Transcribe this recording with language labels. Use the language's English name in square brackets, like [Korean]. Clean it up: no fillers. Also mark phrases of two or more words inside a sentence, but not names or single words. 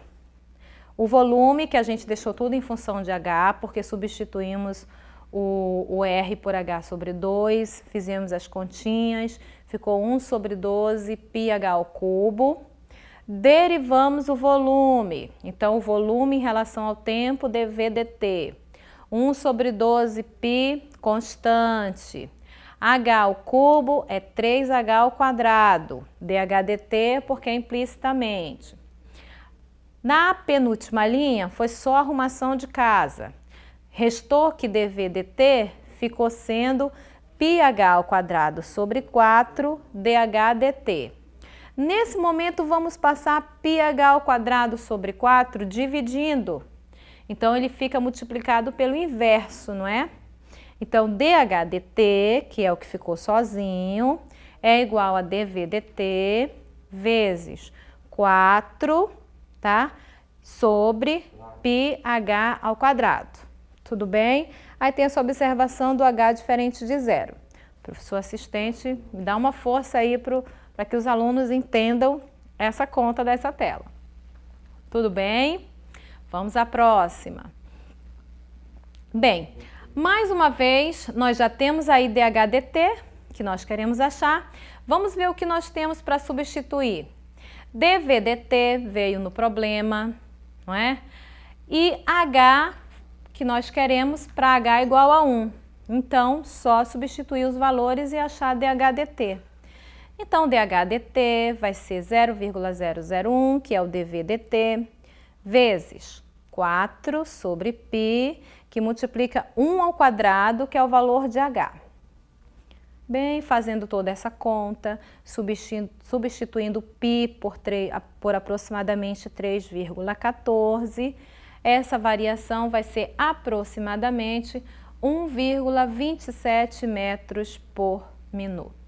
[Portuguese] O volume, que a gente deixou tudo em função de H, porque substituímos o R por H sobre 2, fizemos as continhas, ficou 1 sobre 12 πh ao cubo. Derivamos o volume, então o volume em relação ao tempo dv dt. 1 sobre 12 π constante. H ao cubo é 3H ao quadrado, dH dt porque é implicitamente. Na penúltima linha foi só arrumação de casa. Restou que dv dt ficou sendo πh ao quadrado sobre 4 dH dt. Nesse momento vamos passar πh ao quadrado sobre 4 dividindo. Então ele fica multiplicado pelo inverso, não é? Então dH dt, que é o que ficou sozinho, é igual a dv dt vezes 4, tá? Sobre πh ao quadrado. Tudo bem? Aí tem essa observação do H diferente de zero. Professor assistente, me dá uma força aí para que os alunos entendam essa conta dessa tela. Tudo bem? Vamos à próxima. Bem, mais uma vez, nós já temos aí dH dt, que nós queremos achar. Vamos ver o que nós temos para substituir. dv dt veio no problema, não é? E H, que nós queremos para H igual a 1. Então, só substituir os valores e achar dH dt. Então, dH dt vai ser 0,001, que é o dv dt, vezes 4 sobre π, que multiplica 1 ao quadrado, que é o valor de H. Bem, fazendo toda essa conta, substituindo π por aproximadamente 3,14, essa variação vai ser aproximadamente 1,27 metros por minuto.